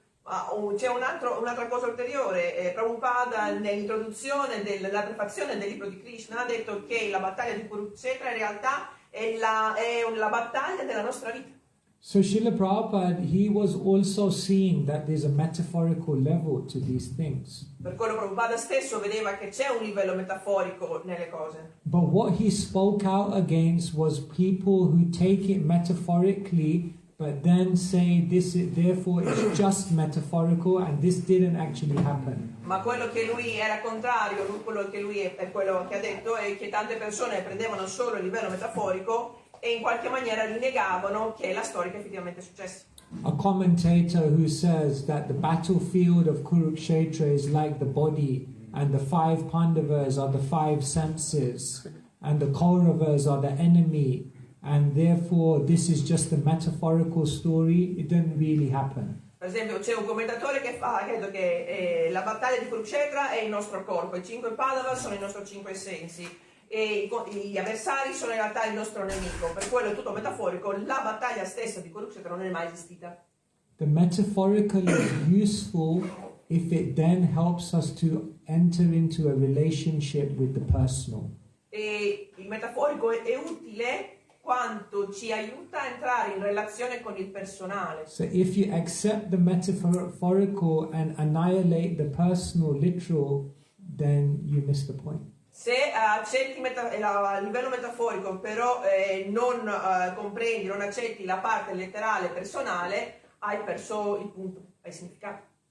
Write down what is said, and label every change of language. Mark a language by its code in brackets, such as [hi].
[it] C'è un'altra cosa ulteriore, Prabhupada nell'introduzione della prefazione del libro di Krishna ha detto che la battaglia di Kurukshetra in realtà è la battaglia della nostra vita. [en] So Srila Prabhupada, he was also seeing that there's a metaphorical level to these things. [it] Per quello Prabhupada stesso vedeva che c'è un livello metaforico nelle cose. [en] But what he spoke out against was people who take it metaphorically but then say therefore it's just metaphorical and this didn't actually happen. [it] Ma quello che lui era contrario, quello che ha detto è che tante persone prendevano solo il livello metaforico e in qualche maniera rinnegavano che la storia effettivamente è successa. [en] A commentator who says that the battlefield of Kurukshetra is like the body and the 5 Pandavas are the 5 senses and the Kauravas are the enemy and therefore this is just a metaphorical story. It didn't really happen. [it] Per esempio c'è un commentatore che ha detto che la battaglia di Kurukshetra è il nostro corpo, i 5 Pandavas sono i nostri 5 sensi e gli avversari sono in realtà il nostro nemico, per quello è tutto metaforico, la battaglia stessa di Kurukshetra non è mai esistita. [en] The metaphorical is useful if it then helps us to enter into a relationship with the personal. [it] E il metaforico è utile quanto ci aiuta a entrare in relazione con il personale. [en] So if you accept the metaphorical and annihilate the personal literal, then you miss the point. [it] Se accetti il livello metaforico, però non comprendi, non accetti la parte letterale personale, hai perso il punto, hai il significato.